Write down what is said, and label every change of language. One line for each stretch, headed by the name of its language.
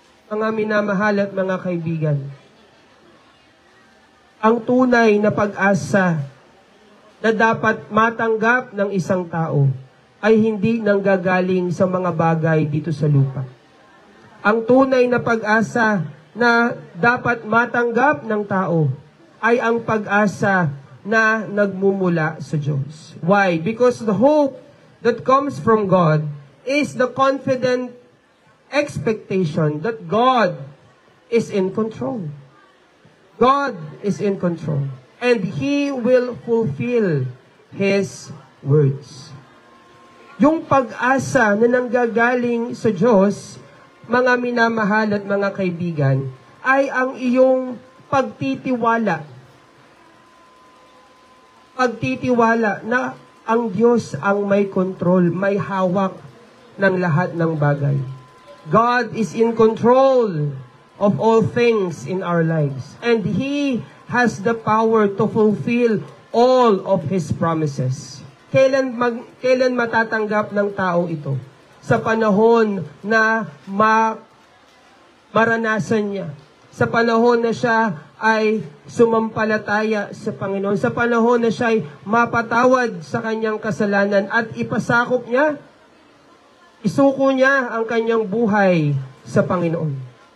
Filipino: Mga minamahal at mga kaibigan, ang tunay na pag-asa na dapat matanggap ng isang tao ay hindi nanggagaling sa mga bagay dito sa lupa. Ang tunay na pag-asa na dapat matanggap ng tao ay ang pag-asa na nagmumula sa Diyos.
English: Why? Because the hope that comes from God is the confident expectation that God is in control. God is in control. And He will fulfill His words.
Filipino: Yung pag-asa na nanggagaling sa Diyos, mga minamahal at mga kaibigan, ay ang iyong pagtitiwala. Pagtitiwala na ang Diyos ang may control, may hawak ng lahat ng bagay.
English: God is in control of all things in our lives. And He has the power to fulfill all of His promises.
Filipino: Kailan matatanggap ng tao ito? Sa panahon na maranasan niya. Sa panahon na siya ay sumampalataya sa Panginoon. Sa panahon na siya ay mapatawad sa kanyang kasalanan at ipasakop niya, isuko niya ang kanyang buhay sa Panginoon.